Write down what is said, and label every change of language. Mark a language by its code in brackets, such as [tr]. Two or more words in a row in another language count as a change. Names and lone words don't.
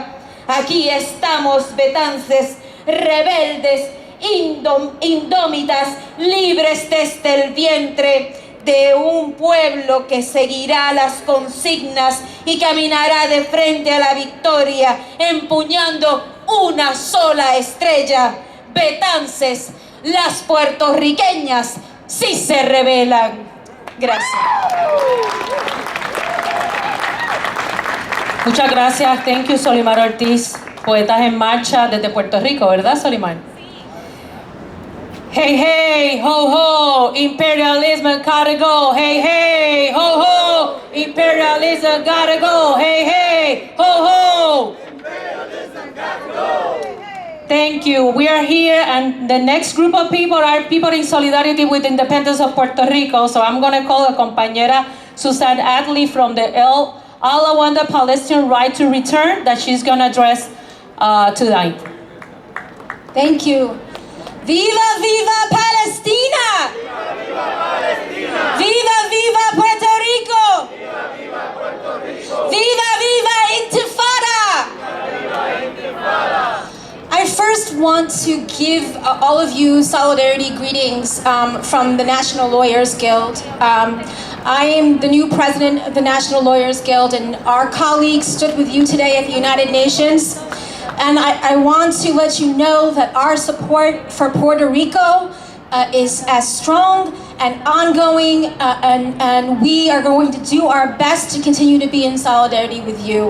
[es] Aquí estamos, Betances, rebeldes, indómitas, libres desde el vientre de un pueblo que seguirá las consignas y caminará de frente a la victoria, empuñando una sola estrella. Betances, las puertorriqueñas sí se rebelan. Gracias. Muchas gracias. [en] Thank you, Solimar Ortiz. [es] Poetas en Marcha desde Puerto Rico, ¿verdad, Solimar? [en] Hey, hey, ho, ho, imperialism gotta go. Hey, hey, ho, ho, imperialism gotta go. Hey, hey, ho, ho. Imperialism gotta go. Thank you. We are here, and the next group of people are people in solidarity with the independence of Puerto Rico. So I'm going to call a compañera Susan Adley from the Allah Wanda Palestinian Right to Return that she's going to address tonight. Thank you. [es] Viva, viva Palestina! Viva, viva Palestina! Viva, viva Puerto Rico! Viva, viva Puerto Rico! Viva, viva Intifada! Viva, viva Intifada! [en] I first want to give all of you solidarity greetings from the National Lawyers Guild. I am the new president of the National Lawyers Guild, and our colleagues stood with you today at the United Nations. And I want to let you know that our support for Puerto Rico is as strong and ongoing, and we are going to do our best to continue to be in solidarity with you.